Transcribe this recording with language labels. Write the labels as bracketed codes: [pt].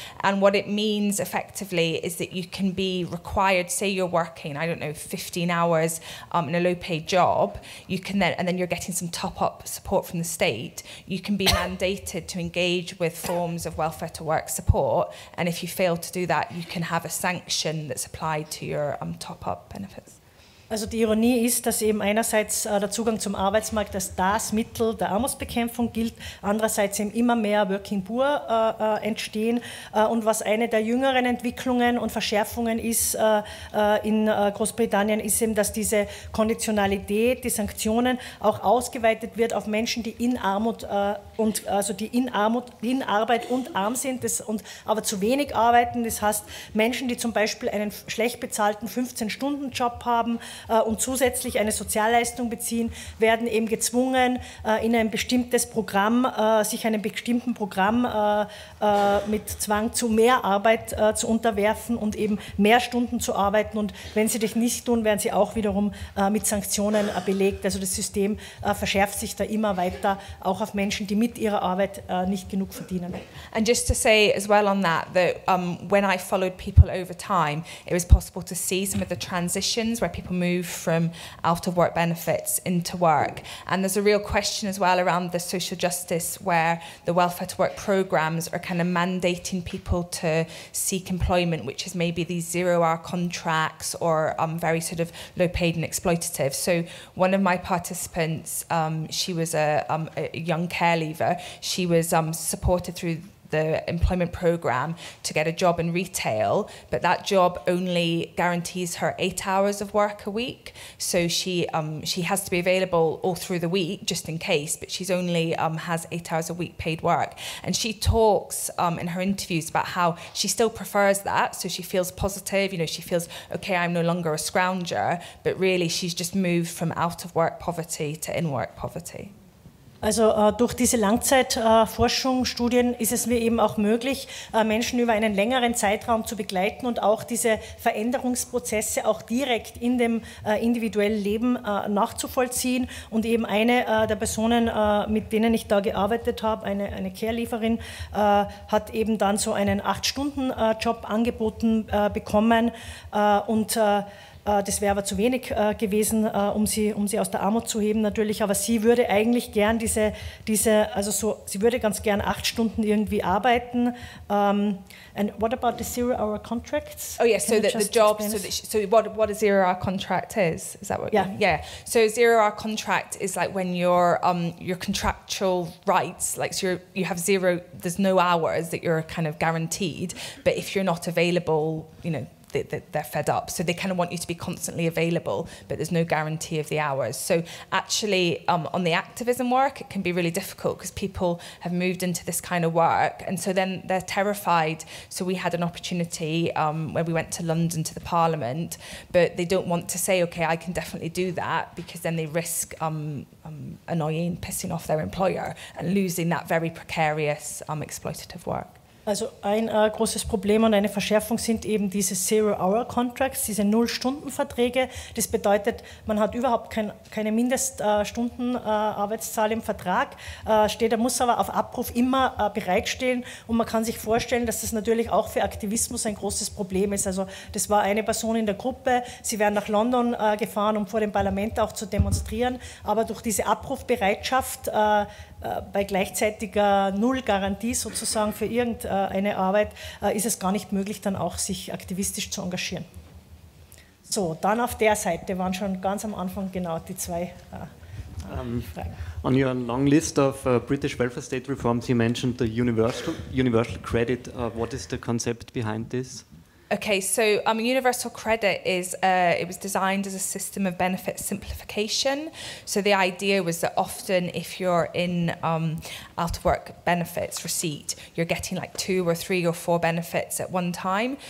[en] And what it means effectively is that you can be required, say you're working, I don't know, 15 hours in a low low-paid job, you can then, and then you're getting some top-up support from the state, you can be mandated to engage with forms of welfare to work support, and if you fail to do that, you can have a sanction that's applied to your top-up benefits. [de] Also die Ironie ist, dass eben einerseits der Zugang zum Arbeitsmarkt als das Mittel der Armutsbekämpfung gilt, andererseits eben immer mehr Working Poor entstehen. Und was eine der jüngeren Entwicklungen und Verschärfungen ist in Großbritannien, ist eben, dass diese Konditionalität, die Sanktionen auch ausgeweitet wird auf Menschen, die in Armut die in Arbeit und arm sind, aber zu wenig arbeiten. Das heißt, Menschen, die zum Beispiel einen schlecht bezahlten 15-Stunden-Job haben, und zusätzlich eine Sozialleistung beziehen, werden eben gezwungen, in ein bestimmtes Programm, sich einem bestimmten Programm mit Zwang zu mehr Arbeit zu unterwerfen und eben mehr Stunden zu arbeiten. Und wenn sie das nicht tun, werden sie auch wiederum mit Sanktionen belegt. Also das System verschärft sich da immer weiter, auch auf Menschen, die mit ihrer Arbeit nicht genug verdienen. [en] And just to say as well on that when I followed people over time, it was possible to see some of the transitions where people move from out of work benefits into work. And there's a real question as well around the social justice where the welfare to work programs are kind of mandating people to seek employment, which is maybe these 0-hour contracts or very sort of low paid and exploitative. So one of my participants, she was a young care leaver. She was supported through the employment program to get a job in retail, but that job only guarantees her 8 hours of work a week. So she has to be available all through the week just in case, but she's only has 8 hours a week paid work. And she talks in her interviews about how she still prefers that, so she feels positive, you know, she feels, okay, I'm no longer a scrounger, but really she's just moved from out of work poverty to in work poverty. [de] Also durch diese Langzeitforschung, Studien ist es mir eben auch möglich, Menschen über einen längeren Zeitraum zu begleiten und auch diese Veränderungsprozesse auch direkt in dem individuellen Leben nachzuvollziehen. Und eben eine der Personen, mit denen ich da gearbeitet habe, eine Care-Lieferin, hat eben dann so einen 8-Stunden-Job angeboten bekommen und das wäre aber zu wenig gewesen, um sie aus der Armut zu heben natürlich, aber sie würde eigentlich gern sie würde ganz gern 8 Stunden irgendwie arbeiten. [en] And what about the 0-hour contracts? Oh yeah, so the job, so what a 0-hour contract is that what? Yeah. So 0-hour contract is like when your contractual rights, like so you have zero, there's no hours that you're kind of guaranteed, but if you're not available, you know, they're fed up. So they kind of want you to be constantly available, but there's no guarantee of the hours. So actually on the activism work, it can be really difficult because people have moved into this kind of work. And so then they're terrified. So we had an opportunity where we went to London to the Parliament, but they don't want to say, okay, I can definitely do that, because then they risk annoying, pissing off their employer and losing that very precarious, exploitative work. [de] Also ein großes Problem und eine Verschärfung sind eben diese Zero-Hour-Contracts, diese Null-Stunden-Verträge. Das bedeutet, man hat überhaupt keine Mindeststundenarbeitszahl im Vertrag, er muss aber auf Abruf immer bereitstehen, und man kann sich vorstellen, dass das natürlich auch für Aktivismus ein großes Problem ist. Also das war eine Person in der Gruppe, sie wären nach London gefahren, um vor dem Parlament auch zu demonstrieren, aber durch diese Abrufbereitschaft bei gleichzeitiger Null-Garantie sozusagen für irgendeine Arbeit ist es gar nicht möglich, dann auch sich aktivistisch zu engagieren. So, dann auf der Seite waren schon ganz am Anfang genau die zwei Fragen. [en] On your long list of British welfare state reforms, you mentioned the universal credit. What is the concept behind this? Okay, so universal credit is it was designed as a system of benefit simplification. So the idea was that often if you're in out of work benefits receipt, you're getting like 2 or 3 or 4 benefits at one time.